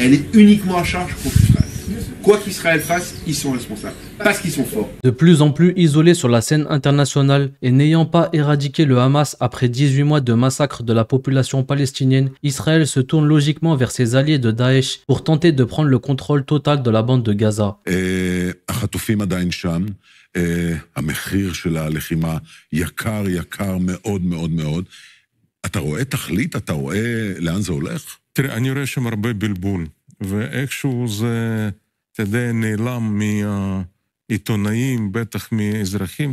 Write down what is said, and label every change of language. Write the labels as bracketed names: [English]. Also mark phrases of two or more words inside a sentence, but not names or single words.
[French] Elle est uniquement à charge contre Israël. Quoi qu'Israël fasse, ils sont responsables, parce qu'ils sont forts. De plus en plus isolé sur la scène internationale et n'ayant pas éradiqué le Hamas après 18 mois de massacre de la population palestinienne, Israël se tourne logiquement vers ses alliés de Daesh pour tenter de prendre le contrôle total de la bande de Gaza. [Hebrew] המחיר של הלחימה יקר מאוד מאוד מאוד. אתה רואה תכלית? אתה רואה לאן זה הולך? תראה, אני רואה שם הרבה בלבול, ואיכשהו זה, אתה יודע, נעלם מהעיתונאים, בטח מאזרחים.